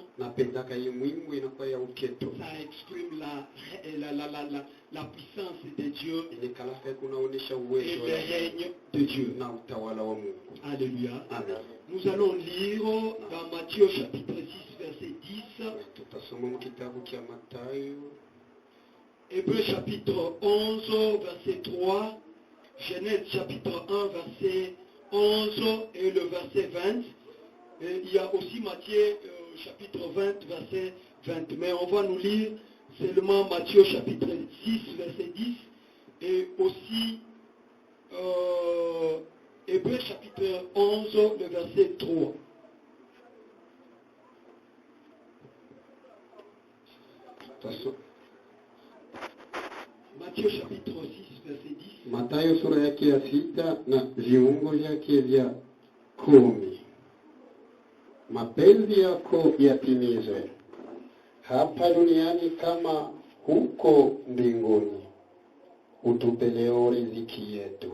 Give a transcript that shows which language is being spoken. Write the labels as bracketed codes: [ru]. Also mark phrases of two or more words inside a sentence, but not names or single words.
[sw] Napendaka hii mwimbo inakuwa ya uketo. [fr] Ça exprime la puissance de Dieu [sw] Inakalaka kunaonesha [fr] et [sw] uwezo [fr] le règne de Dieu. [sw] na utawala wa Mungu. Alléluia. Amen. [fr] Nous allons lire dans Matthieu chapitre 6, verset 10, [sw] Tutasoma mu kitabu kia Mathayo, [fr] Hébreux chapitre 11, verset 3, Genèse chapitre 1, verset 11 et le verset 20. Et il y a aussi Matthieu chapitre 20, verset 20. Mais on va nous lire seulement Matthieu chapitre 6, verset 10 et aussi Hébreux chapitre 11, le verset 3. Matthieu chapitre 6, verset 10. [sw] Mathayo sura yake ya 6 na viungo vyake vya 10. Mapenzi yako yatimizwe hapa duniani kama huko mbinguni. Utupe leo riziki yetu.